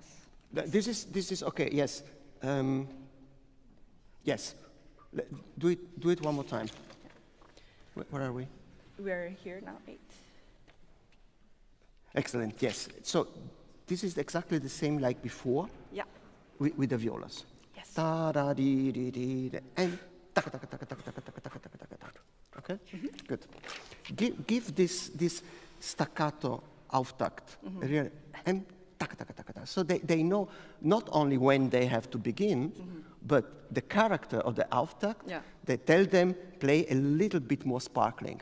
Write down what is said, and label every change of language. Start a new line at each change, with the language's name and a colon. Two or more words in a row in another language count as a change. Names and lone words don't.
English: This is okay. Yes. Yes. Do it one more time. Where are we? We're here now, 8. Excellent. Yes. So this is exactly the same like before. Yeah. With the violas. Yes. Da da dee dee dee and taka taka taka taka taka taka taka taka taka. Okay. Good. Give this staccato auftakt and taka taka taka taka. So they know not only when they have to begin, but the character of the auftakt. Yeah. They tell them play a little bit more sparkling.